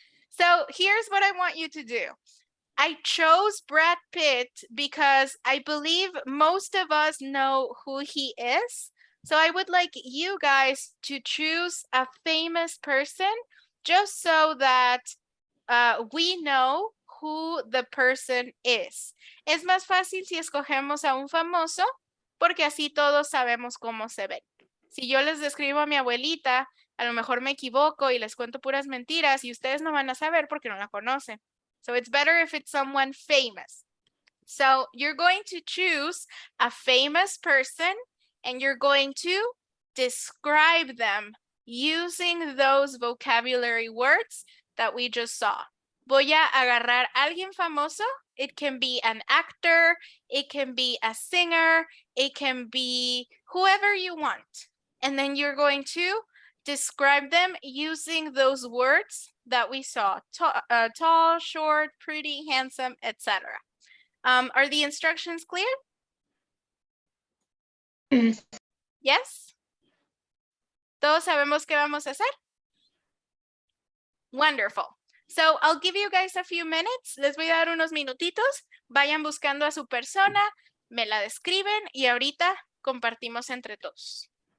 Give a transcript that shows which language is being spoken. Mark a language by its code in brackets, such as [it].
[en] So here's what I want you to do. I chose Brad Pitt because I believe most of us know who he is. So I would like you guys to choose a famous person just so that we know who the person is. [es] Es más fácil si escogemos a un famoso porque así todos sabemos cómo se ve. Si yo les describo a mi abuelita, a lo mejor me equivoco y les cuento puras mentiras y ustedes no van a saber porque no la conocen. [en] So it's better if it's someone famous. So you're going to choose a famous person and you're going to describe them using those vocabulary words that we just saw. [es] Voy a agarrar a alguien famoso. [en] It can be an actor, it can be a singer, it can be whoever you want. And then you're going to describe them using those words that we saw. Tall, short, pretty, handsome, etc. Are the instructions clear? Yes? [es] ¿Todos sabemos qué vamos a hacer? [en] Wonderful. So I'll give you guys a few minutes. [es] Les voy a dar unos minutitos. Vayan buscando a su persona, me la describen y ahorita compartimos entre todos.